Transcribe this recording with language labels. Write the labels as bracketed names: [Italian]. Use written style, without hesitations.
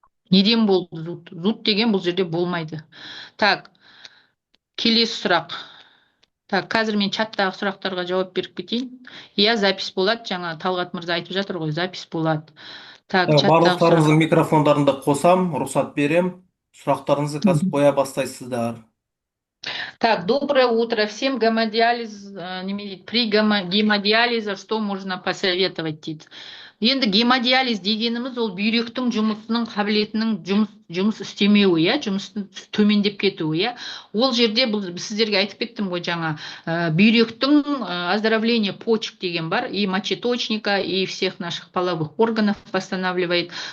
[Kazakh] Неден болды зуд? Зуд деген бұл жерде болмайды. Так, келесі сұрақ. Так, қазір мен чаттағы сұрақтарға жауап беріп кетейін. Иә, запись болады. Жаңа Талғат мырза айтып жатыр ғой, запись болады. Так, барлықтарыңыздың микрофондарында қосам, рұқсат берем. Сұрақтарыңызды қазір қоя бастайсыздар. [Russian] Так, доброе утро всем. Гемодиализ, при гемодиализе что можно посоветовать [Kazakh] дейді. Енді гемодиализ дегеніміз ол бүйректің жұмысының қабілетінің жұмыс істемеуі, иә, жұмыстың төмендеп кетуі, иә. Ол жерде бұл сіздерге айтып кеттім ғой жаңа, бүйректің [Russian] оздоровление почек [Kazakh] деген бар, [Russian] и мочеточника, и всех наших половых органов восстанавливает.